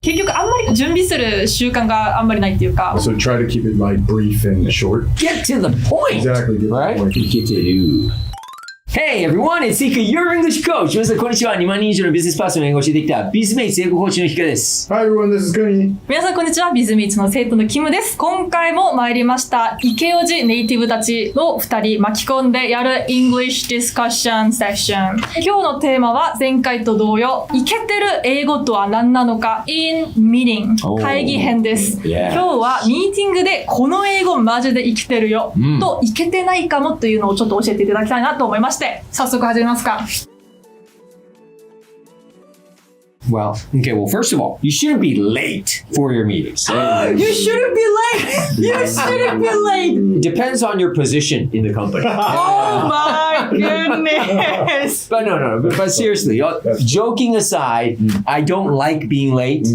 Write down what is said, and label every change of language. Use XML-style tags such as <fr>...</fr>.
<ja>準備する習慣があんまりないっていうか。</ja> <en>So try to keep it like brief and short. Get to the point. Exactly. Right?</en> <ja>いけてる。</ja> <en>Hey everyone, it's Ika, your English coach.</en> <ja>皆さんこんにちは。 2万人以上のビジネスパーソンの英語を教えてきた Bizmates 英語コーチのIkaです。</ja> <en>Hi everyone, this is Kuni.</en> <ja>皆さんこんにちは。 Bizmatesの生徒のキムです。今回も参りました。イケオジネイティブたちの2人巻き込んでやる</ja> <en>English Discussion Session。</en> <ja>今日のテーマは前回と同様、イケてる英語とは何なのか</ja> <en>in meeting</en> <ja>会議編です。</ja> <en>Yeah.</en> <ja>今日はミーティングでこの英語マジで生きてるよ、とイケてないかもというのをちょっと教えていただきたいなと思いまして、早速始めますか。</ja> <en>Well, first of all, you shouldn't be late for your meetings. You shouldn't be late! You shouldn't be late! It depends on your position in the company. Oh my goodness! But seriously, joking aside, I don't like being late.</en>